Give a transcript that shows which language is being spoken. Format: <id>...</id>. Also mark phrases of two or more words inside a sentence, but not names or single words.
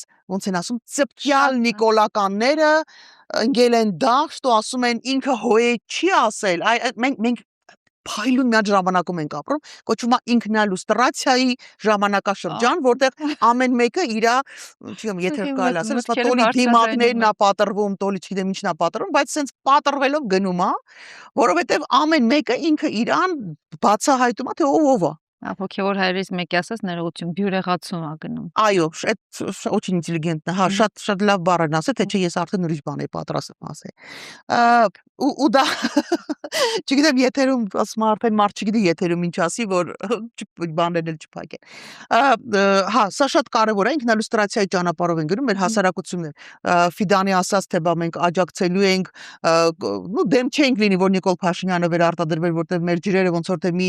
<hy>ոնց են ասում ծպկյալ նիկոլականները ընկել են դաշտ ու ասում են ինքը հոյե չի ասել, մենք փայլուն մի ժամանակում ենք ապրում, կոչվում է ինքնալյուստրացիայի ժամանակաշրջան, որտեղ ամեն մեկը իր, չգիտեմ, եթե կարելի ասել, ասում տոլի դիմակներն է պատրվում, տոլի չգիտեմ ինչն է պատրվում, բայց սենց պատրվելով գնում է, որովհետև ամեն մեկը ինքը իրան բացահայտում է, թե ով է։ Հոգևոր հայրից մեկի ասած ներողություն, բյուրեղացում ա գնում։ Այո,</hy> <ru>это очень интеллигентно,</ru> <hy>հա, շատ լավ բառ են ասել, թե չէ ես արդեն ուրիշ բան եի պատրաստվում ասել։ Ու դա չգիտեմ եթերում ասում արդեն մարդ չգիտի եթերում ինչ ասի, որ բաներն էլ չփակեն։ Հա, սա շատ կարևոր է, ինքնալյուստրացիայի ճանապարհով են գնում մեր հասարակություններ։ Ֆիդանի ասած թե բա մենք աջակցելու ենք, դեմ չենք լինի, որ Նիկոլ Փաշինյանը վերարտադրվեր, որտեղ մեր ջրերը ոնց որ թե մի</hy>